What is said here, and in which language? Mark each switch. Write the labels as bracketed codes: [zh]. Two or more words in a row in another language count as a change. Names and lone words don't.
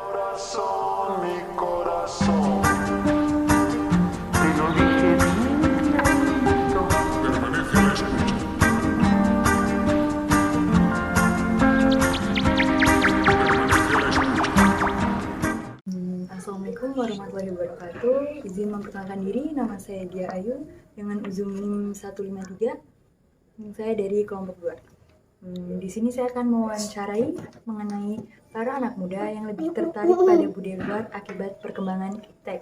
[es] corazón, mi corazón. Te lo dije bien alto. Permanece a la escucha. Permanece a la escucha. [ar] السلام عليكم ورحمة الله وبركاته. [id] Izin memperkenalkan diri, nama saya Dia Ayu dengan ujung NIM 153. Saya dari kelompok 2. Di sini saya akan mewawancarai mengenai para anak muda yang lebih tertarik pada budaya luar akibat perkembangan iptek.